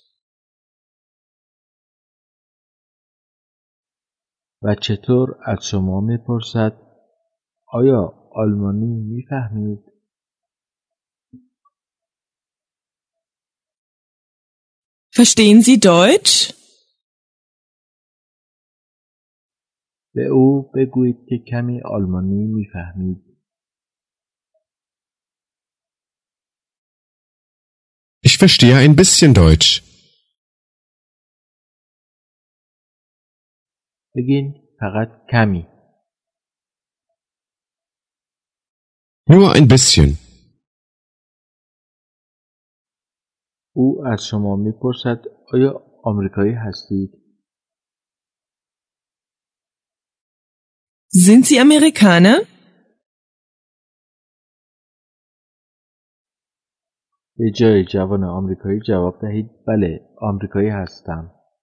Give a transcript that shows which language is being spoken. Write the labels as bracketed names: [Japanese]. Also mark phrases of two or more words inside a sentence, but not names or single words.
[Persian] و چطور از شما می‌پرسد آیا آلمانی می‌فهمید؟ [German] Verstehen Sie Deutsch? [Persian] به او بگویید که کمی آلمانی می‌فهمید. [German] Ich verstehe ein bisschen Deutsch. [Persian] بگین فقط کمی. [German] Nur ein bisschen. [Persian] او از شما میپرسد آیا آمریکایی هستید؟ [German] Sind Sie Amerikaner? [Persian] به جای جوان آمریکایی جواب دهید بله آمریکایی هستم.